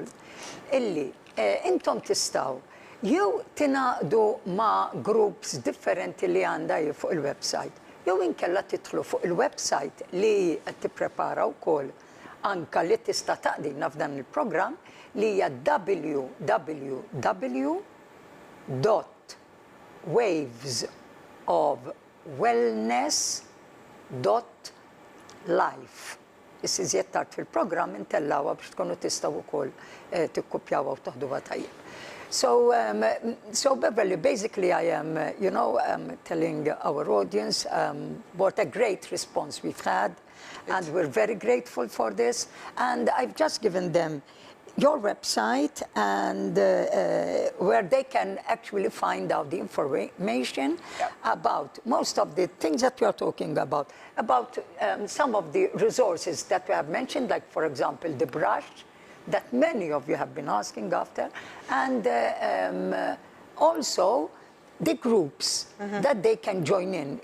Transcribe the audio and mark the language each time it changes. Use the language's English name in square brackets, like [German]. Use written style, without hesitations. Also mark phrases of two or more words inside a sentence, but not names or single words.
[Maltese] illi intom tistgħu jew tingħaqdu ma' groups differenti li għandha fuq il-website, jew inkella tidħlu fuq il-website li qed tipprepara wkoll anke li tista' taqdilna f'dan il-programm li hija www.wavesofwellness.life. Is-siżjed tard fil-programm intellawha biex tkunu tistgħu wkoll tikkupjawha u taħduha tajjeb. [English] So Beverley, basically I am, telling our audience what a great response we've had, and we're very grateful for this. And I've just given them your website and where they can actually find out the information about most of the things that we are talking about some of the resources that we have mentioned, like for example the brush that many of you have been asking after, and also the groups that they can join in.